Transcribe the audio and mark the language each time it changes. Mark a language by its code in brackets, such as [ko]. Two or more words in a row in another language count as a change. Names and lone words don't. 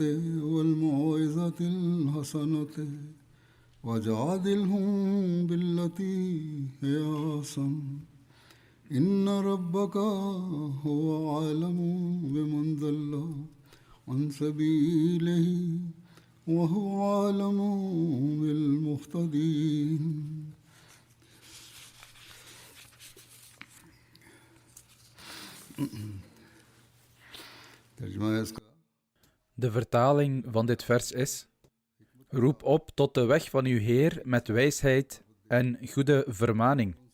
[ar] والموعظة الحسنة وجادلهم بالتي هي أحسن إن ربك هو أعلم بمن ضل عن سبيله وهو أعلم بالمهتدين. [nl] De vertaling van dit vers is: roep op tot de weg van uw Heer met wijsheid en goede vermaning.